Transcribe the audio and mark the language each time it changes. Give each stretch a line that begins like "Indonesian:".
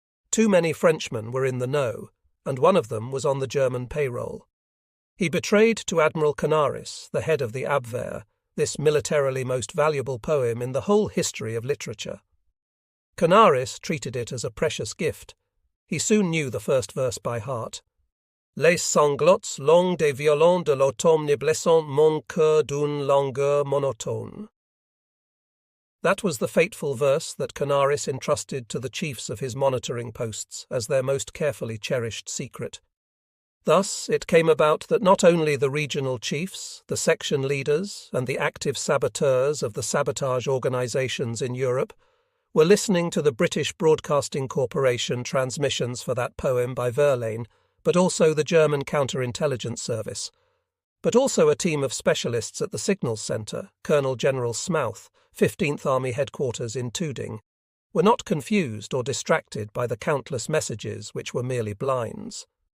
English: Too many Frenchmen were in the know, and one of them was on the German payroll. He betrayed to Admiral Canaris, the head of the Abwehr, this militarily most valuable poem in the whole history of literature. Canaris treated it as a precious gift. He soon knew the first verse by heart.
French: Les sanglots longs des violons de l'automne blessent mon cœur d'une langueur monotone.
English: That was the fateful verse that Canaris entrusted to the chiefs of his monitoring posts as their most carefully cherished secret. Thus it came about that not only the regional chiefs, the section leaders, and the active saboteurs of the sabotage organizations in Europe were listening to the British Broadcasting Corporation transmissions for that poem by Verlaine, but also the German counterintelligence service, but also a team of specialists at the Signals Centre, Colonel General Smouth, 15th Army Headquarters in Tooting, were not confused or distracted by the countless messages which were merely blinds.